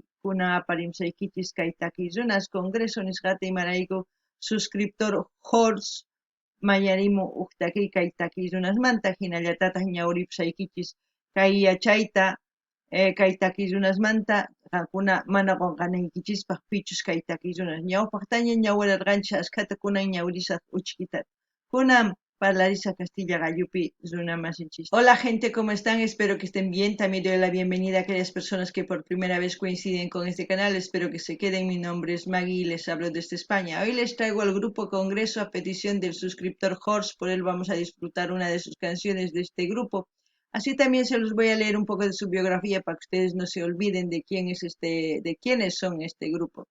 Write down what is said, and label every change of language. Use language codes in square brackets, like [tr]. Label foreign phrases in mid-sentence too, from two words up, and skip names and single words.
[qu] Kunan aparimsaykichis kay takiy runas congreso nisqata imarayku suscriptor horse mayarimu huk takiy kay takiy runasmanta hinallatataq ñawripusaykichis kay yachayta kay takiy runasmanta qankuna mana qunqanaykichispaq pichus kay takiy runas ñawpaqtaña ñawirarqanchis askhata kunan ñawrisaq uchkita kunan parlarisaq Castilla gallupi runamasinchis. [es] Hola gente, ¿cómo están? Espero que estén bien. También doy la bienvenida a aquellas personas que por primera vez coinciden con este canal. Espero que se queden. Mi nombre es Maggie y les hablo desde España. Hoy les traigo al grupo Congreso a petición del suscriptor Horst. Por él vamos a disfrutar una de sus canciones de este grupo. Así también se los voy a leer un poco de su biografía para que ustedes no se olviden de quiénes son este grupo.